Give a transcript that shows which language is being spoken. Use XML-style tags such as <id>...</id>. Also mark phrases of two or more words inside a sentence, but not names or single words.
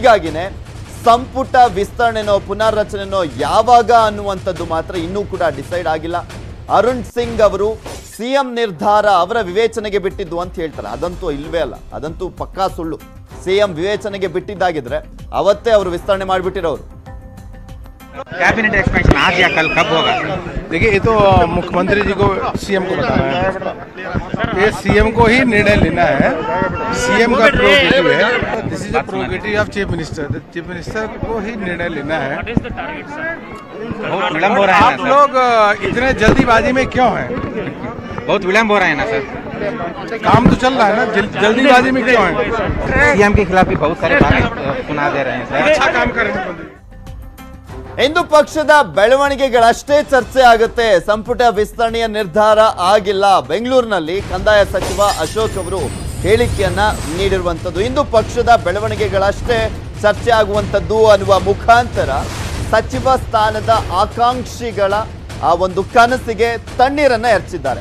<kn>ಸೊ ಹೀಗಾಗಿನೇ ಸಂಪುಟ ವಿಸ್ತರಣೆನೋ ಪುನರ್ರಚನೆನೋ ಯಾವಾಗ ಅನ್ನುವಂಥದ್ದು ಮಾತ್ರ ಇನ್ನೂ ಕೂಡ ಡಿಸೈಡ್ ಆಗಿಲ್ಲ. ಅರುಣ್ ಸಿಂಗ್ ಅವರು ಸಿಎಂ ನಿರ್ಧಾರ ಅವರ ವಿವೇಚನೆಗೆ ಬಿಟ್ಟಿದ್ದು ಅಂತ ಹೇಳ್ತಾರೆ. ಅದಂತೂ ಇಲ್ವೇ ಅಲ್ಲ, ಅದಂತೂ ಪಕ್ಕಾ ಸುಳ್ಳು. ಸಿಎಂ ವಿವೇಚನೆಗೆ ಬಿಟ್ಟಿದ್ದಾಗಿದ್ರೆ ಅವತ್ತೇ ಅವರು ವಿಸ್ತರಣೆ ಮಾಡಿಬಿಟ್ಟಿರೋರು.</kn> <en>cabinet expansion</en> <hi>आज या कल कब होगा? देखिए, ये तो मुख्यमंत्री जी को सीएम को बताना है. ये सीएम को ही निर्णय लेना है. सीएम का प्रोगेटिव है.</hi> <en>this is a prerogative of chief minister.</en> <hi>चीफ मिनिस्टर को ही निर्णय लेना है. बहुत विलम्ब हो रहा है आप लोग इतने जल्दीबाजी में क्यों हैं? बहुत विलम्ब हो रहा है ना सर. काम तो चल रहा है ना, जल्दीबाजी में क्यों हैं? सीएम के खिलाफ भी बहुत सारे बातें सुना दे रहे हैं सर. अच्छा काम करेंगे.</hi> <kn>ಇಂದು ಪಕ್ಷದ ಬೆಳವಣಿಗೆಗಳಷ್ಟೇ ಚರ್ಚೆ ಆಗುತ್ತೆ. ಸಂಪುಟ ವಿಸ್ತರಣೆಯ ನಿರ್ಧಾರ ಆಗಿಲ್ಲ. ಬೆಂಗಳೂರಿನಲ್ಲಿ ಕಂದಾಯ ಸಚಿವ ಅಶೋಕ್ ಅವರು ಹೇಳಿಕೆಯನ್ನ ನೀಡಿರುವಂತದ್ದು ಇಂದು ಪಕ್ಷದ ಬೆಳವಣಿಗೆಗಳಷ್ಟೇ ಚರ್ಚೆ ಆಗುವಂತದ್ದು ಅನ್ನುವ ಮುಖಾಂತರ ಸಚಿವ ಸ್ಥಾನದ ಆಕಾಂಕ್ಷಿಗಳ ಆ ಒಂದು ಕನಸಿಗೆ ತಣ್ಣೀರನ್ನ ಎರಚಿದ್ದಾರೆ.</kn>